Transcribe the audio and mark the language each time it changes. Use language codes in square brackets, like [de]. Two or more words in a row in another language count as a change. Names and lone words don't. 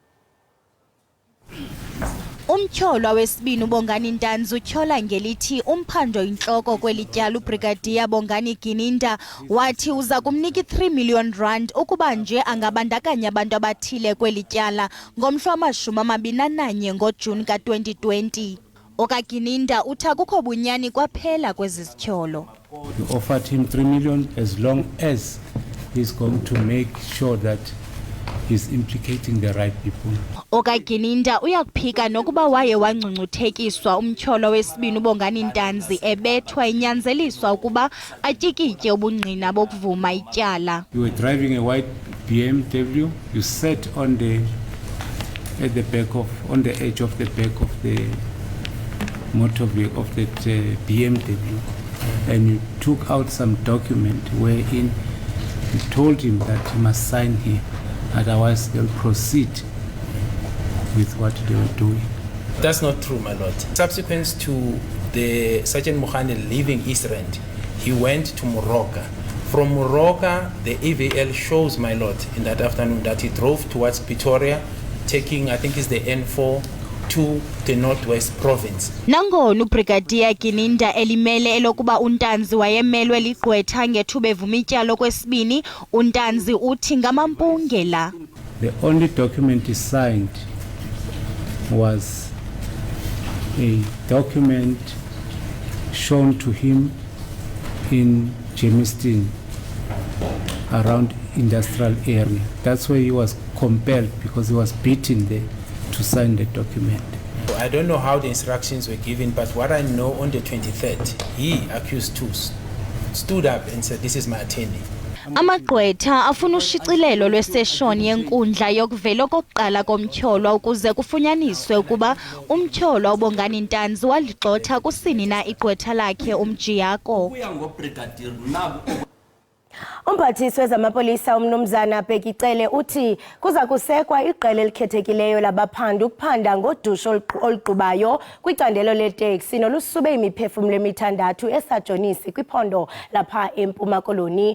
[xh] Umtyholwa wesibini uBongani Ntanzi utyhola ngelithi umphando inhloko kwelityala uBrigadier Bongani Gininda wathi uza kumnika i-3 million rand ukuba nje angabandakanya abantu abathile kwelityala ngomhla wama-21 ngoJuni ka-2020. OkaGininda uthi akukho bunyani kwaphela kwezi zityholo. [en] We offered him 3 million as long as he's going to make sure that he's implicating the right people. [xh] OkaGininda uyakuphika nokuba waye wangcungcuthekiswa umtyholo wesibini uBongani Ntanzi ebethwa inyanzeliswa ukuba atyikitye ubungqina bokuvuma ityala. [en] You were driving a white BMW. You sat on the edge of the back of the motor vehicle of that BMW, and you took out some document wherein you told him that he must sign here. Otherwise, they'll proceed with what they were doing. That's not true, my lord. Subsequent to the Sergeant Mokhane leaving East Rand, he went to Moroka. From Moroka, the EVL shows, my lord, in that afternoon that he drove towards Pretoria, taking, I think it's the N4, to the Northwest Province. [xh] Nangona uBrigadier Gininda elimele elokuba uNtanzi wayemelwe ligqwetha ngethuba evuma ityala kwesibini, uNtanzi uthi ngamampungela. [en] The only document he signed was a document shown to him in Germiston around industrial area. That's where he was compelled, because he was beaten there, to sign the document. I don't know how the instructions were given, but what I know, on the 23rd, he accused two stood up and said, "This is my attorney." [xh] Amagqwetha afuna ushicilelo lweseshoni yenkundla yokuvela kokuqala komtyholwa ukuze kufunyaniswe ukuba umtyholwa uBongani Ntanzi waligxotha kusini na igqwetha lakhe umjiyako. Umphathiswa wezamapolisa umnumzana Jikelele uthi kuza kusekwa iqela elikhethekileyo labaphandi ukuphanda ngodusho oluqubayo kwicandelo leteksi nolusube imiphefumlo emithandathu esajonisi kwiphondo lapha eMpuma Koloni.